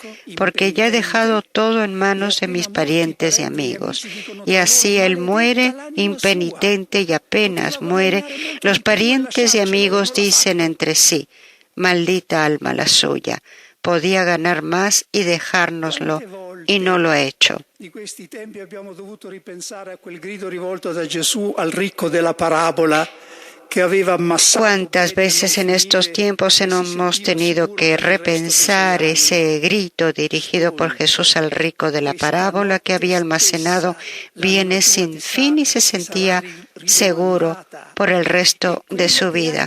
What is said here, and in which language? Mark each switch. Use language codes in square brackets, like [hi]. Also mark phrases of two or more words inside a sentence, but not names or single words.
[es] Porque ya he dejado todo en manos de mis parientes y amigos. Y así él muere impenitente y apenas muere, los parientes y amigos dicen entre sí: maldita alma la suya, podía ganar más y dejárnoslo, y no lo ha hecho. [it] Di questi tempi abbiamo dovuto ripensare a quel grido rivolto da Gesù al ricco della parabola que aveva amassato. [es] ¿Cuántas veces en estos tiempos hemos tenido que repensar ese grito dirigido por Jesús al rico de la parábola que había almacenado bienes sin fin y se sentía seguro por el resto de su vida?